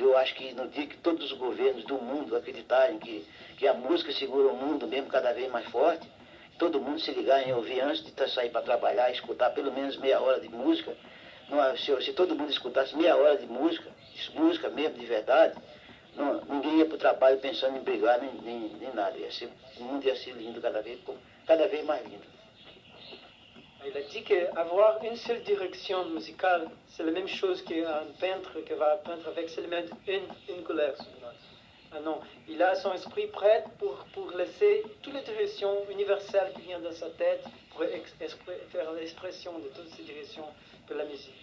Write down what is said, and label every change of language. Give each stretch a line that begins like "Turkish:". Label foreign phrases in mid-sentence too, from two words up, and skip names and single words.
Portuguese: Eu acho que no dia que todos os governos do mundo acreditarem que a música segura o mundo mesmo cada vez mais forte, todo mundo se ligar em ouvir antes de sair para trabalhar, escutar pelo menos meia hora de música. Se todo mundo escutasse meia hora de música mesmo de verdade, ninguém ia para o trabalho pensando em brigar nem nada. O mundo ia ser lindo cada vez mais lindo.
French: Il a dit qu'avoir une seule direction musicale, c'est la même chose qu'un peintre qui va peindre avec seulement une couleur. Ah non, il a son esprit prêt pour laisser toutes les directions universelles qui viennent dans sa tête, pour faire l'expression de toutes ces directions pour la musique.